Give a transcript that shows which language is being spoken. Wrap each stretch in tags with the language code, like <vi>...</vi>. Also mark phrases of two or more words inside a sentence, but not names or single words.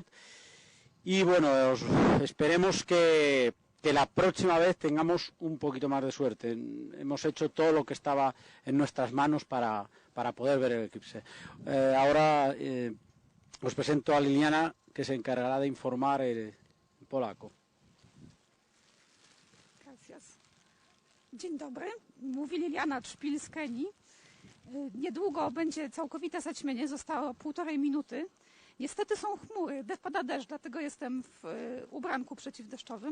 <es>Y bueno, esperemos que la próxima vez tengamos un poquito más de suerte. Hemos hecho todo lo que estaba en nuestras manos para poder ver el eclipse. Ahora os presento a Liliana, que se encargará de informar en polaco.</es> <pl>Dzień dobry, mówi Liliana Trzpil z Kenii. Niedługo będzie całkowite zaćmienie, zostało 1,5 minuty. Niestety są chmury, pada deszcz, dlatego jestem w ubranku przeciwdeszczowym.</pl>